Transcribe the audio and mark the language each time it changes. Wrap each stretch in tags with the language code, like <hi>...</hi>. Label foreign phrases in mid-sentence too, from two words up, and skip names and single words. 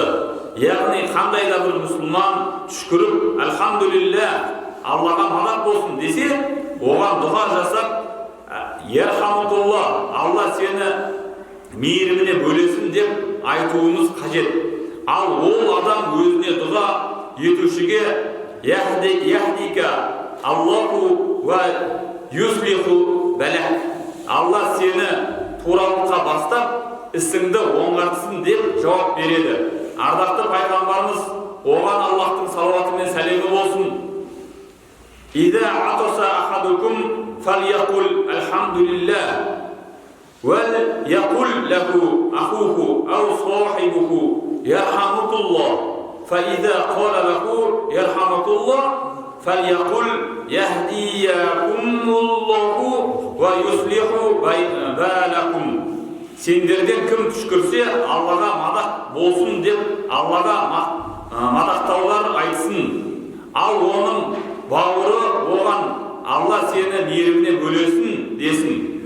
<kk>Яғни қандай да бір мұсылман түшкіріп, әлхамдулилля, Аллаға мадақ болсын десе, оған дұға жасап, ерхамутулла, Алла сені мейіріміне бөлесін деп айтуымыз қажет. Ал ол адам өзіне дұға етушіге</kk> <ar>يهديك الله ويصلح بالك.</ar> <kk>Алла сені туралыққа бастап, ісіңді оңғартсын деп жауап береді. Ардақты пайғамбарымыз, оған Аллахтың салауаты мен сәлемі болсын.</kk> <ar>إذا عطس أحدكم فليقل الحمد لله وليقل له أخوه أو صاحبه يرحمك الله فإذا قال له يرحمك الله فليقل يهديكم الله ويصلح بالكم.</ar> <kk>Сендерден кім түшкірсе, Аллаға мадақ болсын деп, Аллаға мадақтаулар айтсын. Ал оның бауыры оған Алла сені мейіріміне бөлесін десін.</kk>